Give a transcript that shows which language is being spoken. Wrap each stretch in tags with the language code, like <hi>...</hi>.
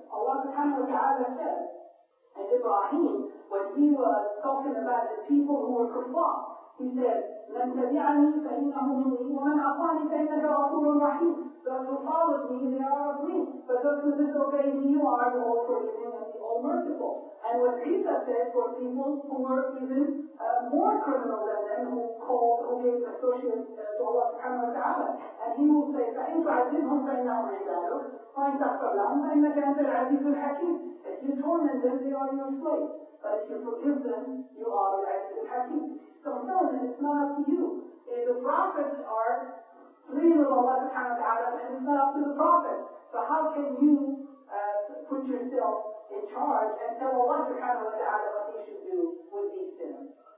<en>Allah subhanahu wa ta'ala said, and Ibrahim, when he was talking about the people who were kuffar, he said,</en> <ar>من تبعني فإنه مني ومن عصاني فإنك غفور رحيم.</ar> <en>Those who followed me, they are of me. But those who disobeyed me, you are the all-forgiving and the all-merciful. And what Isa said for people who were even more criminal than them, who gave associates to Allah subhanahu wa ta'ala. And he will say,</en> <ar>فإن تعذبهم فإنهم عبادك وإن تغفر لهم فإنك أنت العزيز الحكيم.</ar> <en>If you torment them, they are your slaves. But if you forgive them, you are the Aziz al-Hakim. So I'm telling them, it's not up to you. The prophets are pleading with Allah subhanahu wa ta'ala, and it's not up to the prophets. So how can you put yourself in charge and tell Allah subhanahu wa ta'ala what he should do with these sinners?</en>